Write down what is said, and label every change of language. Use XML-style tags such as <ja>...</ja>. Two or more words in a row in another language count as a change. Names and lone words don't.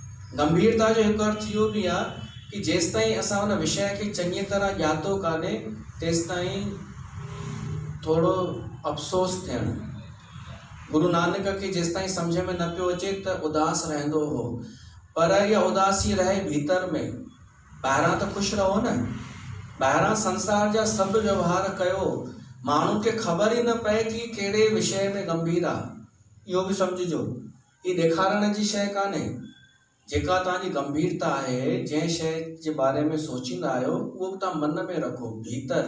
<sd>गंभीरता जो हिकु अर्थ इहो बि आहे कि जेसिताईं असां उन विषय खे चङी तरह ॼातो कान्हे, तेसि ताईं थोड़ो अफ़सोस थियणु। गुरु नानक खे जेसि ताईं सम्झ में न पियो अचे त उदास रहंदो हो, पर इहा उदासी रहे भीतर में। ॿाहिरां त ख़ुशि रहो न, ॿाहिरां संसार जा सभु व्यवहार कयो, माण्हू खे ख़बर ई न पए कि कहिड़े विषय में गंभीर आहे। इहो बि सम्झिजो, ही ॾेखारण जी शइ कान्हे। जेका तव्हांजी गंभीरता आहे, जंहिं शइ जे बारे में सोचींदा आहियो, उहो तव्हां मन में रखो भीतर।</sd>